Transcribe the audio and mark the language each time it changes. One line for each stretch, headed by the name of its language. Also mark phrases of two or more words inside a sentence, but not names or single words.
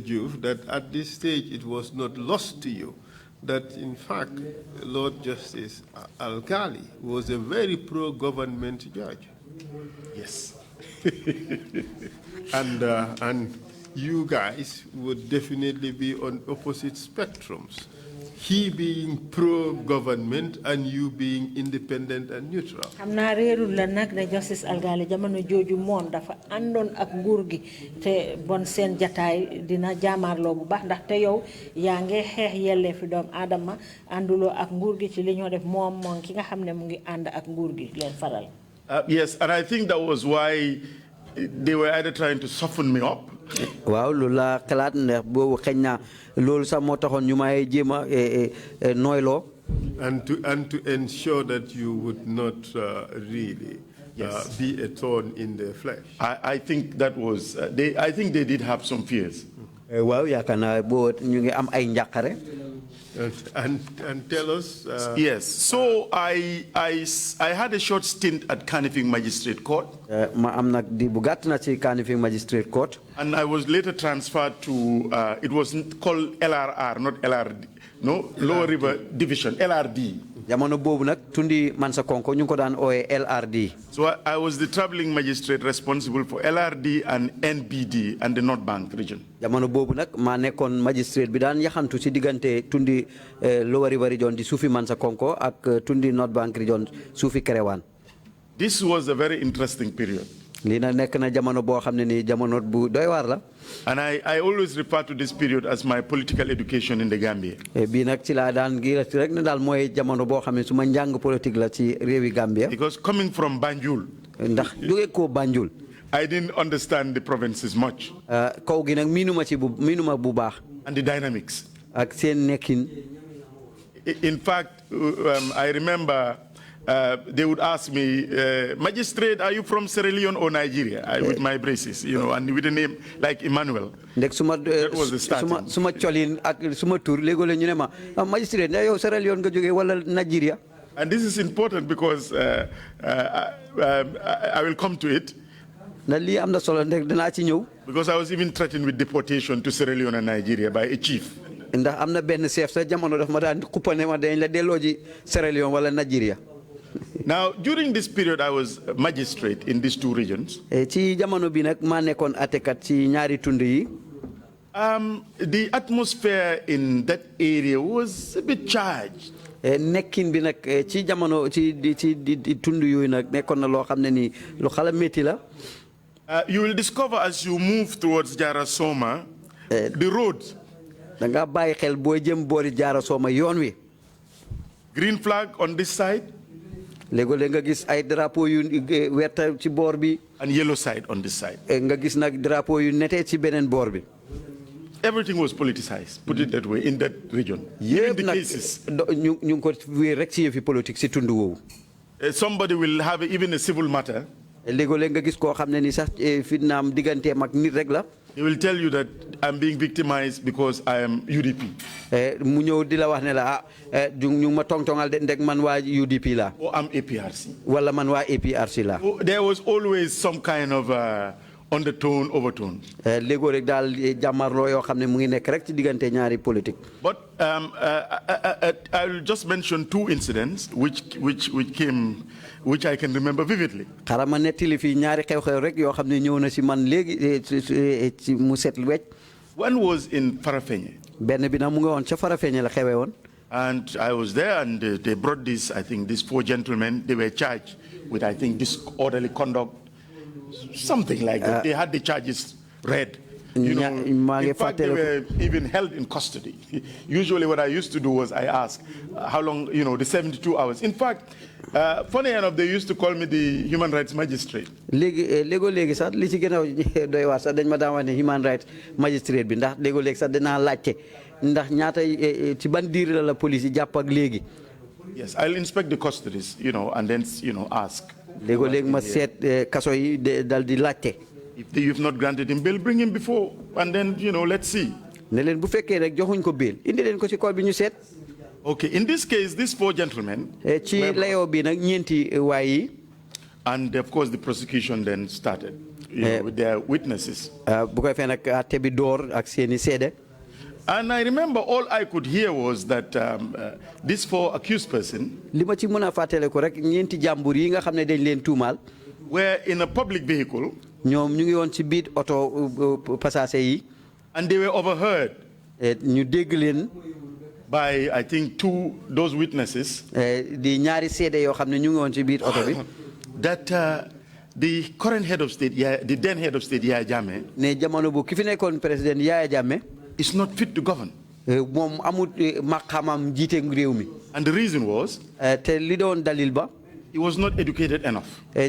English: Joof, that at this stage it was not lost to you that, in fact, Lord Justice Al-Ghali was a very pro-government judge. Yes. And you guys would definitely be on opposite spectrums he being pro-government and you being independent and neutral.
Wolof: Hamna reerul la nak ne Justice Algali jamono joju moom dafa àndoon ak nguur gi te bon seen jataay dina jaamarloo bu baax ndax te yow yaa ngi xeex yelleefi doomu aadama ànduloo ak nguur gi ci li ñoo def moom ki nga xam ne mu ngi ànd ak nguur gi leen faral.
English: Yes, and I think that was why they were either trying to soften me up.
Wolof: Waaw loolu la xalaat ndax boobu xëy na loolu sax moo taxoon ñu may jéem a nooyloo.
English: And to ensure that you would not really be a thorn in their flesh. I think that was I think they did have some fears.
Wolof: Waaw yaakaar naa boo ñu ngi am ay njàqare.
English: And tell us. Yes, so I had a short stint at Kanifing Magistrate Court.
Wolof: Ma am nag di bu gàtt na ci Kanifing Magistrate Court.
English: And I was later transferred to it was called LRR, not LRD. No, Lower River Division, LRD.
Wolof: Jamono boobu nag tundi Mansa Konko ñu ko daan ooyee LRD.
English: So I was the traveling magistrate responsible for LRD and NBD and the North Bank region.
Wolof: Jamono boobu nag maa nekkoon magistrate bi daan yaxantu ci diggante tundi Lower River region di suufi Mansa Konko ak tundi North Bank region suufi Kerewaan.
English: This was a very interesting period.
Wolof: Lii nag nekk na jamono boo xam ne ni jamono bu doy waar la.
English: And I always refer to this period as my political education in the Gambia.
Wolof: Bii nag ci laa daan gi rek ne daal mooy jamono boo xam ne su ma njàng politique la ci réewi Gambia.
English: Because coming from Banjul.
Wolof: Ndax jóge ko Banjul.
English: I didn't understand the provinces much.
Wolof: Kaw gi nag miinuma bu baax.
English: And the dynamics.
Wolof: Ak seen nekkin.
English: In fact, I remember they would ask me, magistrate, are you from Sierra Leone or Nigeria? With my braces, and with a name like Emmanuel. That was the starting.
Wolof: Suma cholin ak suma tour lego le ñu ne ma magistrate yow Sierra Leone nga jóge wala Nigeria.
English: And this is important because I will come to it. Because I was even threatened with deportation to Sierra Leone and Nigeria by a chief.
Wolof: Ndax am na benn chef sa jamono daf ma daan xuppane ma dañ la delloo ji Sierra Leone wala Nigeria.
English: Now, during this period, I was a magistrate in these two regions.
Wolof: Ci jamono bi nag maa nekkoon àttekat ci ñaari tund yi.
English: The atmosphere in that area was a bit charged.
Wolof: Nekkin bi nag ci jamono ci tund yooyu nag nekkoon na loo xam ne ni lu xala métti la.
English: You will discover as you move towards Jarasoma, the road.
Wolof: Da nga bàyyi xel booy jëm boori Jarasoma yoon wi.
English: Green flag on this side.
Wolof: Léego-léeg nga gis ay drapeau yu werta ci boor bi.
English: And yellow side on this side.
Wolof: Nga gis nag drapeau yu nete ci beneen boor bi.
English: Everything was politicized, put it that way, in that region. Even the cases.
Wolof: ñu ngi ko wéer rek ci yëfi politique ci tund woowu.
English: Somebody will have even a civil matter.
Wolof: Léego-léeg nga gis koo xam ne ni sax fitnaam digganteem ak nit rek la.
English: He will tell you that I'm being victimized because I am UDP.
Wolof: Mu ñëw di la wax ne la ñu ma tongtongal de ndek man waa UDP la.
English: Or I'm APRC.
Wolof: Wala man waa APRC la.
English: There was always some kind of undertone, overtone.
Wolof: Léego rek daal jàmmarloo yoo xam ne mu ngi nekk rek ci diggante ñaari politique.
English: But I will just mention two incidents which I can remember vividly.
Wolof: Xaaral ma nettali fii ñaari xew-xew rek yoo xam ne ñëw na si man léegi ci mu set wecc.
English: One was in Farafenni.
Wolof: Benn bi nag mu ngi woon ca Farafenni la xewee woon.
English: And I was there, and they brought these four gentlemen. They were charged with, disorderly conduct, something like that. They had the charges read. In fact, they were even held in custody. Usually what I used to do was I asked, how long, the 72 hours. In fact, funny enough, they used to call me the human rights magistrate.
Wolof: Léegi sax li ci gën a doy waar sax dañ ma daan wax ne
English: human rights magistrate
Wolof: bi ndax léegi sax dinaa laajte ndax ñaata ci ban diir la police yi jàpp ak léegi.
English: Yes, I'll inspect the custodies, and then, ask.
Wolof: Léegi ma seet kaso yi dal di laajte.
English: If you've not granted him bail, bring him before, and then, let's see.
Wolof: Ne leen bu fekkee rek joxuñ ko bail indi leen ko ci cour bi ñu seet.
English: Okay, in this case, these four gentlemen.
Wolof: Ci layoo bi nag ñeenti waay yi.
English: And of course, the prosecution then started with their witnesses.
Wolof: Bu ko fee nag àtte bi door ak seeni seede.
English: And I remember all I could hear was that these four accused persons.
Wolof: Li ma ci mën a fàttale ko rek ñeenti jàmbur yi nga xam ne dañ leen tuumaal.
English: Were in a public vehicle.
Wolof: ñoom ñu ngi woon ci biir oto passager yi.
English: And they were overheard.
Wolof: ñu dégg leen.
English: by, I think, those witnesses that the current head of state, the then head of state, Yaya Jammeh, is not fit to govern. And the reason was he was not educated enough.